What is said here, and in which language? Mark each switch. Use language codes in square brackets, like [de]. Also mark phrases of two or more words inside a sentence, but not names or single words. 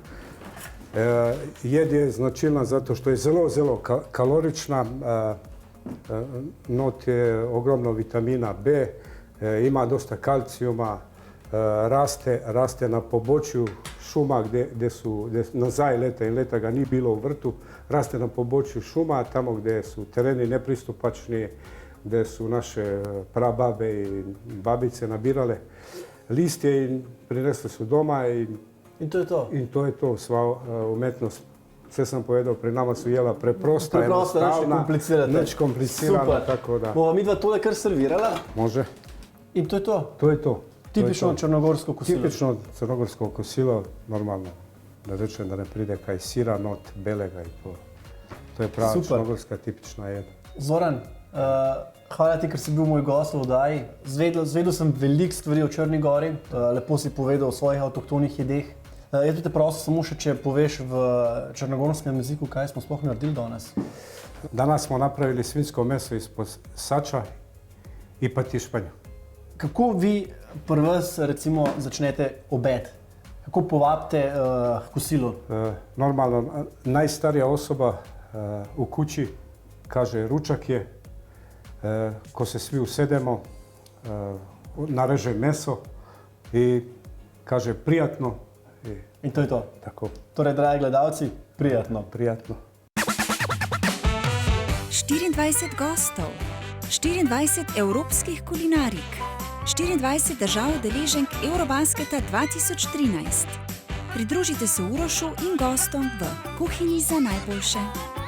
[sl] Jed je značilna zato, [sr] što [sl] je zelo kalorična, not je [sr] ogromno vitamina B, ima dosta kalcijuma, raste na pobočju šuma, gdje [sl] nazaj leta in leta ga ni bilo v vrtu, [sr] raste na pobočju šuma, tamo gdje su tereni nepristupačni, gdje su naše prababe i babice nabirale listje i prinesle su doma [sl] in to je to. In to je to, sva umetnost. Vse sem povedal, [sr] pri nama su jela [sl] preprosta, enostavna, nič komplicirana, tako da. Bova midva tole kar servirala? [sr] Može. [sl] In to je to? To je to. Tipično črnogorsko kosilo? [sr] Tipično crnogorsko kosilo, normalno. Da rečem da [sl] ne pride kaj sira, not, belega [sr] i to. [sl] To je prava črnogorska tipična jed. Zoran, hvala ti, ker si bil moj gost v oddaji. Zvedel sem veliko stvari o Črni Gori, lepo si povedal o svojih avtohtonih jedeh. Jaz bi te prosil samo še, če poveš v črnogorskem jeziku, kaj smo sploh naredili danes. [sr] Danas smo napravili svinjsko meso ispod sača i patišpanju. [sl] Kako vi pri vas recimo začnete obed? Kako povabite kosilo? [sr] Normalno, najstarija osoba u kući kaže ručak je, ko se svi usedemo, nareže meso i kaže prijatno. [sl] In to je to? Tako. Torej, dragi gledalci, prijatno. Prijatno. 24 gostov, 24 evropskih kulinarik, 24 držav udeleženk Eurobasketa 2013. Pridružite se Urošu in gostom v Kuhinji za najboljše.